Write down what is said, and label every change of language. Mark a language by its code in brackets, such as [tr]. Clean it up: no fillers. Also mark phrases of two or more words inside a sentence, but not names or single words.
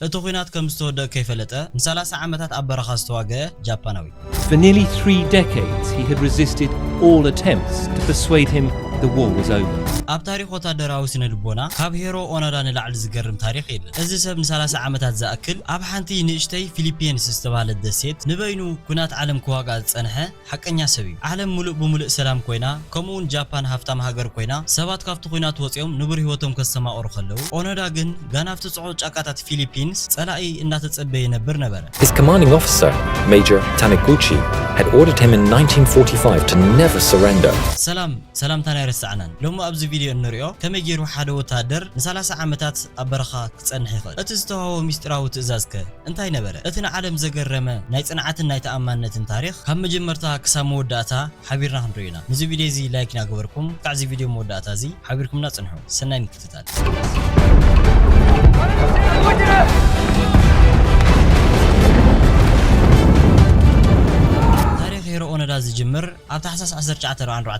[ti] እቲ ኩናት ከም ዝተወደአ ከይፈለጠ ን30 ዓመታት ኣብ በረኻ ዝተዋግአ ጃፓናዊ [en] For nearly 3 decades he had resisted all attempts to persuade him the war was over. [ti] ኣብ ታሪኽ ወታደራዊ ስነ ልቦና ካብ ሄሮ ኦኖዳ ንላዕሊ ዝገርም ታሪኽ የለን። እዚ ሰብ ን30 ዓመታት ዝኣክል ኣብ ሓንቲ ንእሽተይ ፊሊፒንስ ዝተባሃለት ደሴት ንበይኑ ኩናት ዓለም ክዋጋእ ዝጸንሐ ሓቀኛ ሰብ እዩ። ዓለም ሙሉእ ብሙሉእ ሰላም ኮይና ከምኡውን ጃፓን ሃፍታም ሃገር ኮይና ሰባት ካብቲ ኩናት ወፂኦም ንቡር ህይወቶም ከሰማቕሩ ከለዉ ኦኖዳ ግን ጋናፍቲ ጽዑቕ ጫቃታት ፊሊፒንስ ጸላኢ እናተጸበየ ነበር ነበረ። [en] His commanding officer, Major Taniguchi, had ordered him in 1945 to never surrender. [ti] ሰላም ታናይ ረሳዕናን ሎሚ ኣብዚ ቪድዮ እንሪኦ ከመይ ገይሩ ሓደ ወታደር ን30 ዓመታት ኣብ በረኻ ክጸንሕ ይኽእል። እቲ ዝተዋህቦ ሚስጥራዊ ትእዛዝ ከ እንታይ ነበረ? እቲ ንዓለም ዘገረመ ናይ ጽንዓትን ናይ ተኣማንነትን ታሪኽ ካብ መጀመርታ ክሳብ መወዳእታ ሓቢርና ክንሪኦ ኢና። ነዚ ቪድዮ እዚ ላይክ ናገበርኩም ካብ እዚ ቪድዮ መወዳእታ እዚ ሓቢርኩምና ጽንሑ። ሰናይ ምክትታል። ሄሮ ኦኖዳ ዝጅምር ኣብ ታሕሳስ 1944